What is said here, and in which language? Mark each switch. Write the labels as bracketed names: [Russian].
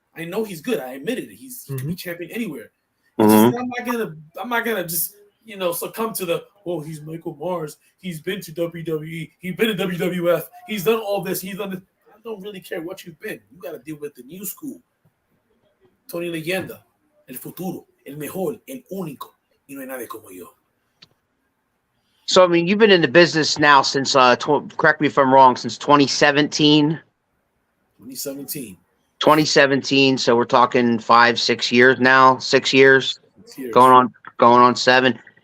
[English] I know he's good. I admitted it. He can be champion anywhere. It's just, I'm not gonna just succumb to the he's Michael Mars. He's been to WWE. He's been to WWF. He's done all this. He's done this. I don't really care what you've been. You got to deal with the new school. [Spanish] Tony Leyenda, el futuro, el mejor, el único. Y no hay nadie como yo. [English] So, I mean, you've been in the business now since, correct me if I'm wrong, since 2017? 2017. 2017. So we're talking 5-6 years now. 6 years. 6 years. Going on 7.